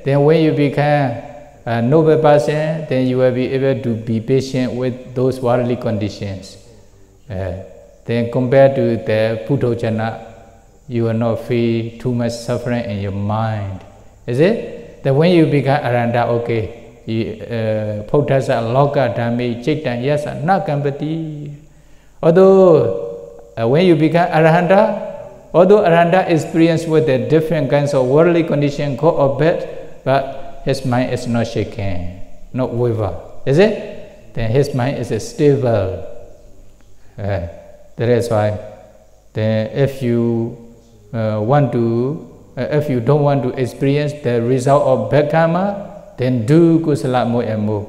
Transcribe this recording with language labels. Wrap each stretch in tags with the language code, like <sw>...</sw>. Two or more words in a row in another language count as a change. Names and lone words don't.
<en>Then when you become a noble person, then you will be able to be patient with those worldly conditions. Then compared to the Pūtigatta, you will not feel too much suffering in your mind. Is it? Then when you become aranda, okay,</en> <pi>Pūtasa loka dhami chitta yasa nakampati.</pi> <en>Although when you become arahanta, although arahanta experience with the different kinds of worldly conditions, good or bad, but his mind is not shaken, not waver. Is it? Then his mind is stable. That is why then if you if you don't want to experience the result of bad karma, then do kusala more and more.</en>